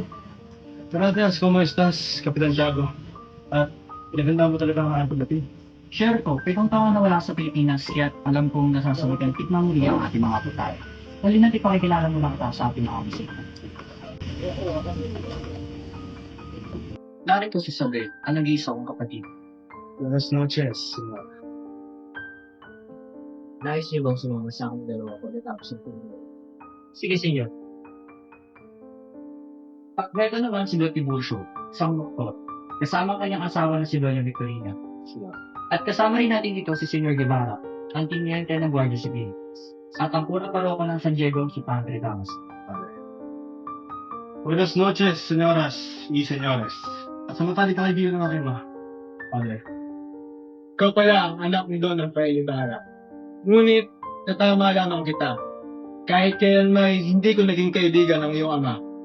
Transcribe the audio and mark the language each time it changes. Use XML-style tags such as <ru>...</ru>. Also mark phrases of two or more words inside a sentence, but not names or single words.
<es>Gracias, ¿cómo estás, Kapitan Tiago?</es> <tl>At pinaganda mo talaga ang aking pagdating. Share ko, 7 taon na wala sa Pilipinas kaya't alam kong nasasagutan ng muli ang ating mga putay. Dali natin pakikilala mo lang kita sa ating mga bisita. Narito si Isabel, ang nag-iisa kong kapatid.</tl> <es>Buenas noches, senyor.</es> <tl>Nais niyo bang sumama sa aking dalawa pagkatapos ng tulog? Sige, senyor. Pagkweto naman si Don Tiburcio, isang doktor. Kasama ang kanyang asawa na si Doña Victorina. At kasama rin natin dito si Senyor Guevara, ang tiniente ng Guardia Civil. At ang pura paroko ng San Diego si Padre Damas.</tl> <es>Buenas noches, senyoras y senyores.</es> <tl>At sa matalik na kaibigan ng aking mga. Padre. Ikaw pala ang anak ni Don Rafael Ibarra. Ngunit, natama lamang kita. Kahit kailan may hindi ko naging kaibigan ng iyong ama.</tl>